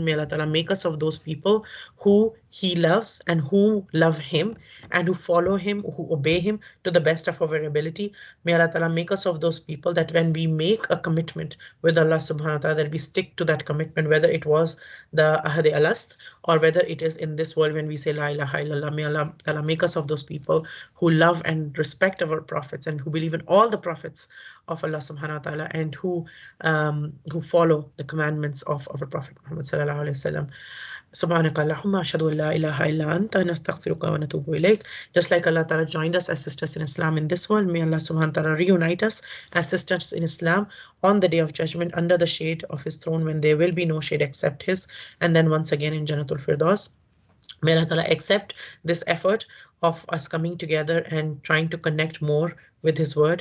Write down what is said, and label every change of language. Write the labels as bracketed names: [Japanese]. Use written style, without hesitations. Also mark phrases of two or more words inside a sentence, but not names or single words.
[English] May [Arabic] الله تعالى [English] make us of those people who He loves and who love Him and who follow Him, who obey Him to the best of our ability. May [Arabic] الله تعالى [English] make us of those people that when we make a commitment with [Arabic] الله سبحانه وتعالى, [English] that we stick to that commitment, whether it was the [Arabic] عهد ألست [English] or whether it is in this world when we say [Arabic] لا إله إلا الله. [English] May [Arabic] الله تعالى [English] make us of those people who love and respect our prophets and who believe in all the prophets of [Arabic] الله سبحانه وتعالى [English] and who follow the commandments of our Prophet Muhammad [Arabic] صلى الله عليه وسلم. سبحانك اللهم أشهد أن لا إله إلا أنت نستغفرك ونتوب إليك. [English] Just like [Arabic] الله تعالى [English] joined us as sisters in Islam in this world, may [Arabic] الله سبحانه وتعالى [English] reunite us as sisters in Islam on the day of judgment under the shade of His throne when there will be no shade except His, and then once again in [Arabic] جنة الفردوس. [English] May [Arabic] الله تعالى [English] accept this effort of us coming together and trying to connect more with His word.